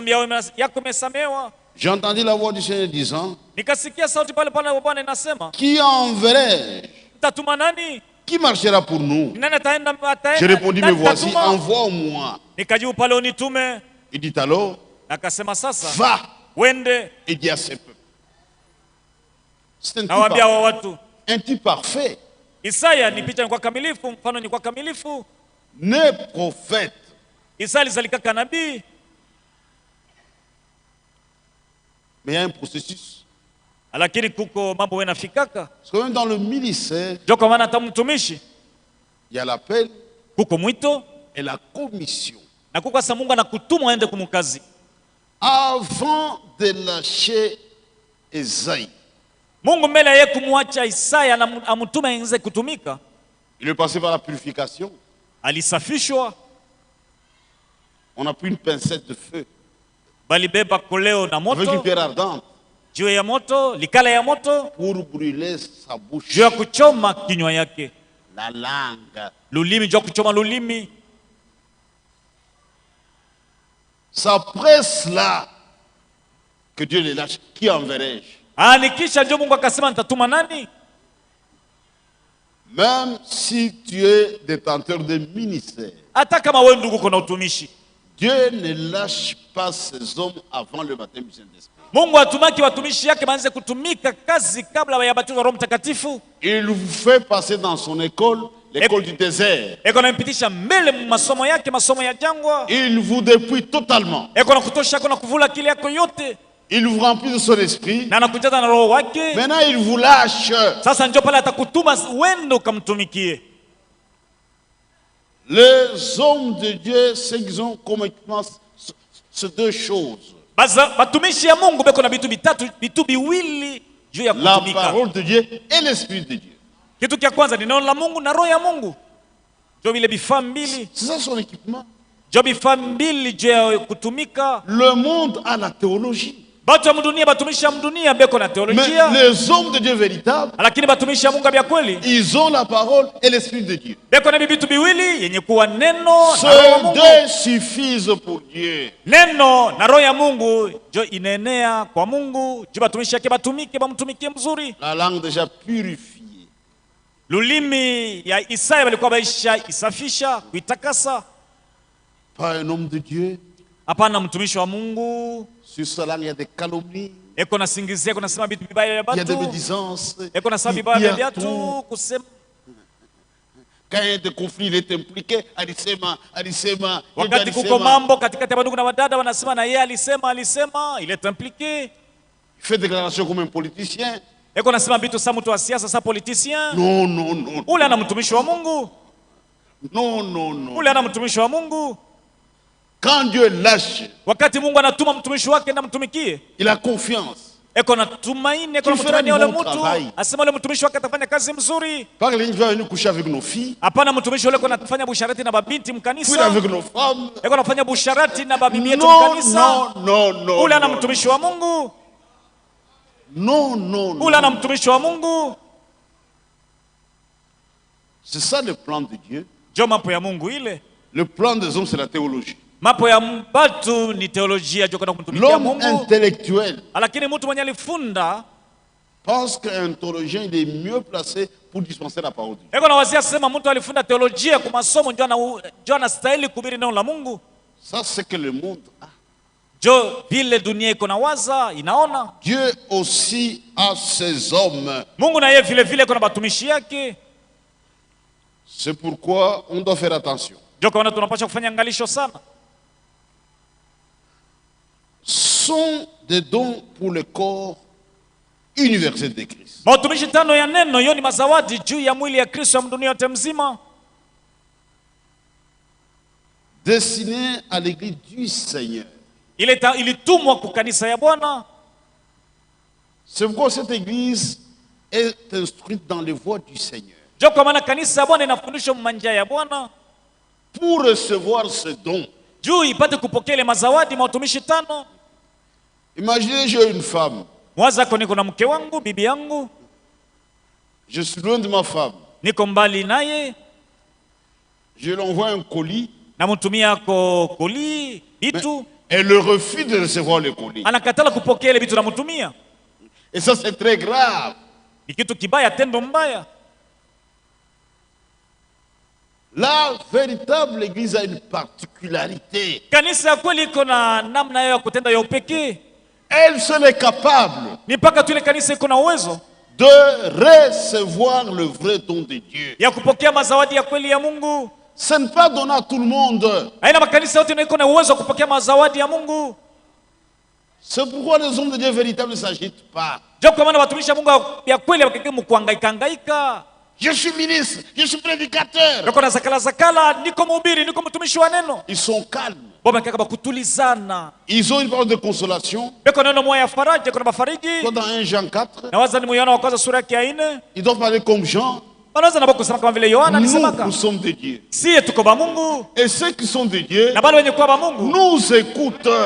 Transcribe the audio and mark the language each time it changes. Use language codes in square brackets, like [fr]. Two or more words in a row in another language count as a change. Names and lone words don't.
[fr] J'ai entendu la voix du Seigneur disant, qui enverrai-je? Qui marchera pour nous? J'ai répondu, mais voici, envoie-moi. Il dit alors, va. [sw] Wende. [fr] Et dit à ses peuples. C'est un type parfait. [sw] Isaya ni picha kwa kamilifu, mfano ni kwa kamilifu. [fr] Ne prophète. [sw] Isaya alizalika nabii. [fr] Mais il y a un processus. [sw] Lakini kuko mambo yanafikaka. [fr] Parce que même dans le ministère, [sw] Joko maana hata mtumishi, [fr] il y a l'appel, [sw] kuko mwito [fr] et la commission. [sw] Na kuko sasa Mungu anakutuma aende kumukazi. [fr] Avant de lâcher Esaïe, [sw] Mungu mbele yeye kumwacha Isaya na amtume ainze kutumika, [fr] il est passé par la purification. [sw] Alisafishwa. [fr] On a pris une pincette de feu. [sw] Balibeba koleo na moto. [fr] Avec une pierre ardente. [sw] Juu ya moto, likala ya moto. [fr] Pour brûler sa bouche. [sw] Juu ya kuchoma kinywa yake. [fr] La langue. [sw] Lulimi, juu ya kuchoma lulimi. [fr] C'est après cela que Dieu les lâche. Qui enverrai-je? [sw] Nikisha ndio Mungu akasema nitatuma nani? [fr] Même si tu es détenteur de ministère. [sw] Hata kama wewe ndugu kuna utumishi. [fr] Dieu ne lâche pas ses hommes avant le baptême du Saint-Esprit. [sw] Mungu atumaki watumishi yake baanze kutumika kazi kabla ya batizo wa Roho Mtakatifu. [fr] Il vous fait passer dans son école, l'école du désert. [sw] Eko nampitisha mbele masomo yake, masomo ya jangwa. [fr] Il vous dépouille totalement. [sw] Eko nakutosha, eko nakuvula akili yako yote. [fr] Il vous remplit de son esprit. [sw] Na anakujaza na roho wake. [fr] Maintenant il vous lâche. [sw] Sasa ndio pale atakutuma uende ukamtumikie. [fr] Les hommes de Dieu, ce qu'ils ont comme équipement, c'est deux choses. [sw] Batumishi ya Mungu beko na bitu bitatu, bitu biwili juu ya kutumika. [fr] La parole de Dieu et l'esprit de Dieu. [sw] Kitu kia kwanza ni neno la Mungu na roho ya Mungu. Ndio vile bifaa mbili. [fr] C'est ça son équipement. [sw] Ndio bifaa mbili juu ya kutumika. [fr] Le monde a la théologie. [sw] Batu ya mdunia, batumishi ya mdunia beko na teolojia. [fr] Mais les hommes de Dieu véritables, [sw] lakini batumishi ya Mungu bya kweli, [fr] ils ont la parole et l'esprit de Dieu. [sw] Beko na bitu biwili yenye kuwa neno na roho ya Mungu. [fr] Deux suffisent pour Dieu. [sw] Neno na roho ya Mungu jo inenea kwa Mungu, jo batumishi yake batumike, bamtumikie mzuri. [fr] La langue déjà purifiée. [sw] Lulimi ya Isaya walikuwa baisha isafisha, kuitakasa. [fr] Pas un homme de Dieu. [sw] Hapana mtumishi wa Mungu. [fr] Sur sa langue il y a des calomnies. [sw] Eko na singizia, eko nasema bitu bibaya ya batu. [fr] Il y a des médisances. [sw] Eko na sabi bibaya ya batu kusema. [fr] Quand il y a des conflits, il est impliqué. [sw] Alisema. Wakati kuko mambo katikati ya bandugu na wadada wanasema na yeye alisema, [fr] il est impliqué. Il fait déclaration comme un politicien. [sw] Eko nasema bitu sa mtu wa siasa, sa politicien. [fr] Non. [sw] Ule ana mtumishi wa Mungu. [fr] Non. [sw] Ule ana mtumishi wa Mungu. [fr] Quand Dieu lâche, [sw] wakati Mungu anatuma mtumishi wake na mtumikie, [fr] il a confiance. [sw] Eko na tumaini, eko na mtumaini ule mtu. Asema ule mtumishi wake atafanya kazi mzuri. [fr] Pas que l'un va venir coucher avec nos filles. [sw] Hapana, mtumishi ule eko anafanya busharati na babinti mkanisa. [fr] Coucher avec nos femmes. [sw] Eko anafanya busharati na babibi yetu mkanisa. [fr] Non. [sw] Ule ana mtumishi wa Mungu. [fr] Non. [sw] Ule ana mtumishi wa Mungu. [fr] C'est ça le plan de Dieu. [sw] Jo mapo ya Mungu ile. [fr] Le plan des hommes c'est la théologie. [sw] Mapo ya batu ni teolojia jo kana kumtumikia Mungu. [fr] L'homme intellectuel. [sw] Lakini mtu mwenye alifunda [fr] pense qu'un théologien il est mieux placé pour dispenser la parole de Dieu. [sw] Eko na wazia sema mtu alifunda teolojia kwa masomo ndio anastahili kuhubiri neno la Mungu. [fr] Ça c'est que le monde a. [sw] Jo vile dunia iko na waza inaona. [fr] Dieu aussi a ses hommes. [sw] Mungu na yeye vile vile kuna batumishi yake. [fr] C'est pourquoi on doit faire attention. [sw] Jo kwa tunapaswa kufanya angalisho sana. [fr] Sont des dons pour le corps universel de Christ. [sw] Matumishi tano ya neno hiyo ni mazawadi juu ya mwili ya Kristo ya dunia yote mzima. [fr] Destiné à l'église du Seigneur. [sw] Ilitumwa kwa kanisa ya Bwana. [fr] C'est pourquoi cette église est instruite dans les voies du Seigneur. [sw] Jo kwa maana kanisa ya Bwana inafundishwa manja ya Bwana. [fr] Pour recevoir ce don. [sw] Juu ipate kupokea ile mazawadi matumishi tano. [fr] Imaginez j'ai une femme. [sw] Mwaza kwa niko na mke wangu, bibi yangu. [fr] Je suis loin de ma femme. [sw] Niko mbali naye. [fr] Je lui envoie un colis. [sw] Namtumia ko colis, bitu. [fr] Elle refuse de recevoir le colis. [sw] Anakatala kupokea ile bitu namtumia. [fr] Et ça c'est très grave. [sw] Ni kitu kibaya, tendo mbaya. [fr] La véritable église a une particularité. [sw] Kanisa ya kweli iko na namna ya kutenda ya upekee. [fr] Elle seule est capable [sw] ni mpaka tu ile kanisa iko na uwezo [fr] de recevoir le vrai don de Dieu. [sw] ya kupokea mazawadi ya kweli ya Mungu. [fr] Ce n'est pas donné à tout le monde. [sw] Haina makanisa yote iko na uwezo kupokea mazawadi ya Mungu. [fr] C'est pourquoi les hommes de Dieu véritables ne s'agitent pas. [sw] Ndio kwa maana watumishi wa Mungu ya kweli wakikimu kuhangaika. [fr] Je suis ministre, je suis prédicateur. [sw] Niko na zakala, niko mhubiri, niko mtumishi wa neno. [fr] Ils sont calmes. Ils ont une parole de consolation. Dans 1 Jean 4, ils doivent parler comme Jean. Nous sommes de Dieu. Et ceux qui sont de Dieu nous écoutent.